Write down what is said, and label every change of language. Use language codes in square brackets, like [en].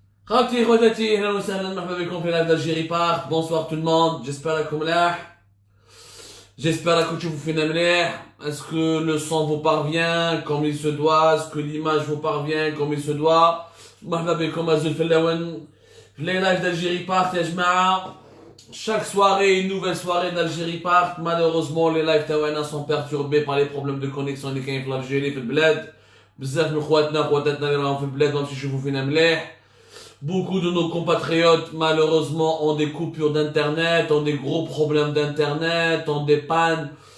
[ar] خالتي خواتاتي اهلا وسهلا مرحبا بكم في لايف d'Algérie Park. [fr] Bonsoir tout le monde, j'espère [ar] راكم ملاح. [fr] J'espère [ar] راكم تشوفوا فينا مليح. [fr] Est-ce que le son vous parvient comme il se doit? Est-ce que l'image vous parvient comme il se doit? [ar] مرحبا بكم أزول فلاون في les lives d'Algérie Park يا جماعة. [fr] Chaque soirée, une nouvelle soirée d'Algérie Park. Malheureusement, les lives [ar] تاعنا [fr] sont perturbés par les problèmes de connexion [ar] اللي كاين في الجيري في البلاد. بزاف من خواتنا اللي راهم في البلاد ماهمش يشوفوا فينا مليح. [fr] Beaucoup de nos compatriotes, malheureusement, ont des coupures d'internet, ont des gros problèmes d'internet, ont des pannes.